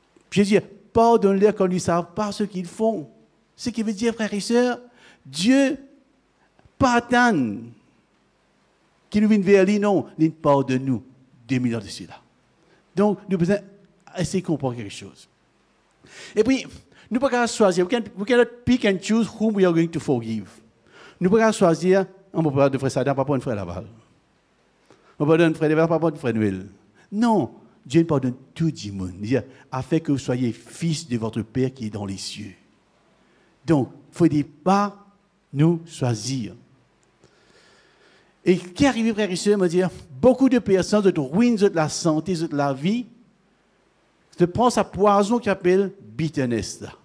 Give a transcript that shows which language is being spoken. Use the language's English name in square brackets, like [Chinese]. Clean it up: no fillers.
[French] Jésus pardonne-leur quand ils ne savent pas ce qu'ils font. Ce qui veut dire, frères et sœurs, Dieu pas attendre qu'il nous vienne vers lui, non, il pardonne-nous 2000 ans de cela. Donc, nous devons essayer de comprendre quelque chose. Et puis, nous ne pouvons pas choisir. [English] We cannot pick and choose whom we are going to forgive. [French] Nous ne pouvons pas choisir, on ne peut pas de frère Sadan, pas pour un frère Laval. On peut pas de frère Laval, pas pour un frère Noël. Non, Dieu pardonne tout le monde. Il dit, afin que vous soyez fils de votre Père qui est dans les cieux. Donc, il ne faut pas nous choisir. Et qui est arrivé, frère et sœurs, me dire, beaucoup de personnes de ruinent de la santé, de la vie, se prennent sa poison qui s'appelle bitterness.